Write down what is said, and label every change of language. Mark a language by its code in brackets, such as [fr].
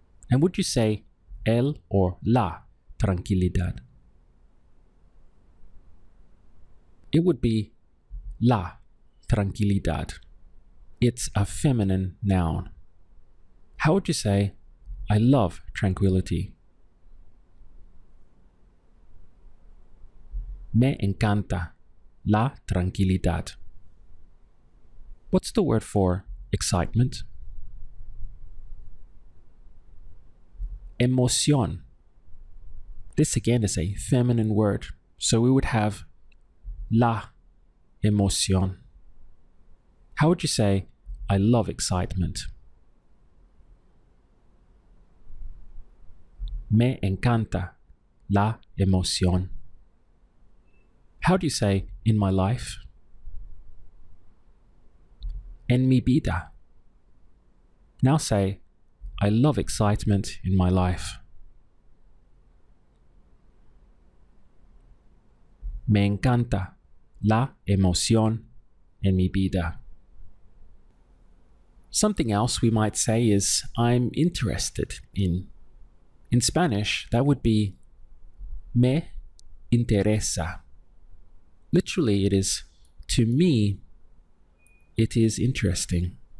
[en] And would you say el or la tranquilidad? It would be la tranquilidad. It's a feminine noun. How would you say, I love tranquility? [es] Me encanta la tranquilidad. [en] What's the word for excitement? Emoción. This again is a feminine word, so we would have la emoción. How would you say, I love excitement? [es] Me encanta la emoción. [en] How do you say, in my life? [es] En mi vida. [en] Now say, I love excitement in my life. [es] Me encanta la emoción en mi vida. [en] Something else we might say is I'm interested in. In Spanish, that would be [es] me interesa. [en] Literally, it is to me, it is interesting.